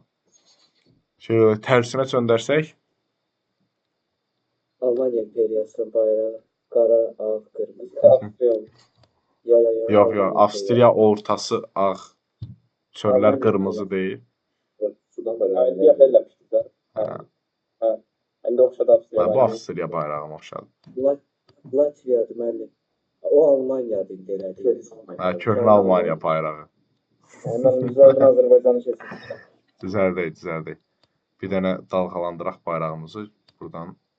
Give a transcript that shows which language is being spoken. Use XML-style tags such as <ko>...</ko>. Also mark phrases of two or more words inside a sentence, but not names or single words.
<az>Şöyle tərsinə çöndərsək. Almanya İmperiyasının bayrağı qara, ağ, qırmızı. Yox, Avstriya ortası ağ. Çöllər qırmızı deyil.</az> <tr>Sudan bayrağı. Diye belirlemiştik de. Ben de oxşadı Avstriya.</tr> <az>Bu Avstriya bayrağına oxşadı. Latviyadır müəllim. O Almaniyadır indi elədi. Köhnə Almaniya bayrağı.</az> <tr>Hemen güzelden Azerbaycan'ı kesin.</tr> <az>Düzəldək. Bir dənə dalğalandıraq bayrağımızı buradan.</az>